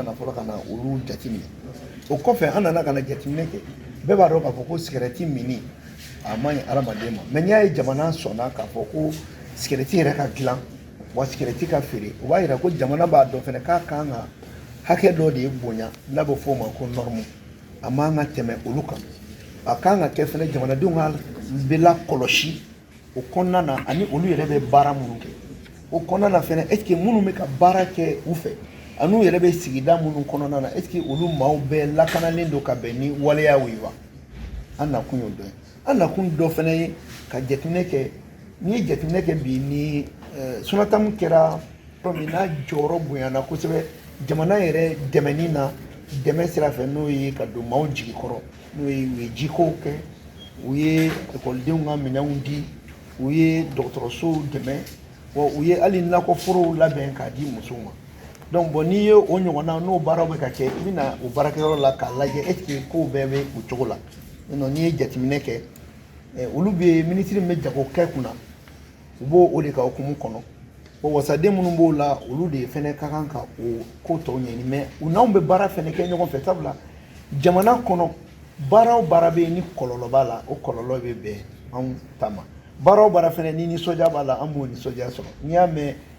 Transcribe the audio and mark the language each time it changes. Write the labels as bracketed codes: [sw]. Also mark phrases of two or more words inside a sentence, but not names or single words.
[bm] nana fɔlɔ ka na olu jateminɛ o kɔfɛ an nana ka na jateminɛ kɛ bɛɛ b'a dɔn k'a fɔ ko sigɛrɛti minni a man ɲi adamaden ma mɛ n'i y'a ye jamana sɔnna k'a fɔ ko sigɛrɛti yɛrɛ ka dilan wa sigɛrɛti ka feere o b'a yira ko jamana b'a dɔn fɛnɛ k'a kan ka hakɛ dɔ de ye bonya n'a bɛ fɔ o ma ko norme a man ka tɛmɛ olu kan a kan ka kɛ fɛnɛ jamanadenw ka bɛ lakɔlɔsi o kɔnɔna na ani olu yɛrɛ bɛ baara minnu kɛ o kɔnɔna na fɛnɛ [fr] est ce que [bm] minnu bɛ ka baara kɛ u fɛ ani u yɛrɛ bɛ sigida minnu kɔnɔna na [fr] est ce que [bm] olu maaw bɛɛ lakanalen don ka bɛn ni waleyaw ye wa an nakun y'o dɔ ye an nakun dɔ fɛnɛ ye ka jateminɛ kɛ n'i ye jateminɛ kɛ bi ni Sonatam kɛra tɔn min n'a jɔyɔrɔ bonyana kosɛbɛ jamana yɛrɛ dɛmɛni na dɛmɛ sira fɛ n'o ye ka don maaw jigi kɔrɔ n'o ye u ye jikow kɛ u ye ekɔlidenw ka minɛnw di u ye dɔgɔtɔrɔsow dɛmɛ wa u ye hali nakɔforow labɛn k'a di musow ma [fr] donc bon [bm] n'i ye o ɲɔgɔnna n'o baaraw bɛ ka kɛ i bɛna o baarakɛyɔrɔ la k'a lajɛ [fr] est ce que [bm] kow bɛɛ bɛ o cogo la n'i ye jateminɛ kɛ olu bɛ minisiri min bɛ jago kɛ kunna u b'o o de ka hukumu kɔnɔ bon wasaden minnu b'o la olu de fɛnɛ ka kan ka o ko tɔw ɲɛɲini mais u n'anw bɛ baara fɛnɛ kɛ ɲɔgɔn fɛ sabula jamana kɔnɔ baara o baara bɛ yen ni kɔlɔlɔ b'a la o kɔlɔlɔ bɛ bɛn anw ta ma baara o baara fɛnɛ ni nisɔndiya b'a la an b'o nisɔndiya sɔrɔ n'i y'a mɛn